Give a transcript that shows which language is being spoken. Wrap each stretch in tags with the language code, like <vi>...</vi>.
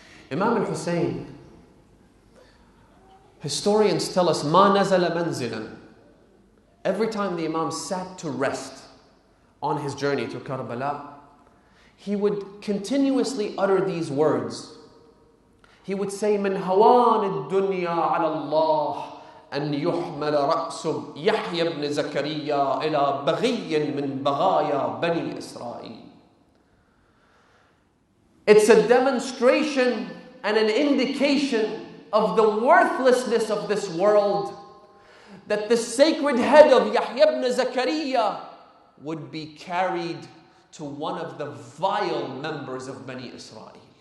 <en>Imam al-Hussein, historians tell us,</en> <ar>ma nazala manzilan.</ar> <en>Every time the Imam sat to rest on his journey to Karbala, he would continuously utter these words. He would say,</en> <ar>من هوان الدنيا على الله أن يحمل رأس يحيى بن زكريا إلى بغي من بغايا بني إسرائيل.</ar> <en>It's a demonstration and an indication of the worthlessness of this world that the sacred head of Yahya ibn Zakaria would be carried to one of the vile members of Bani Israel.</en>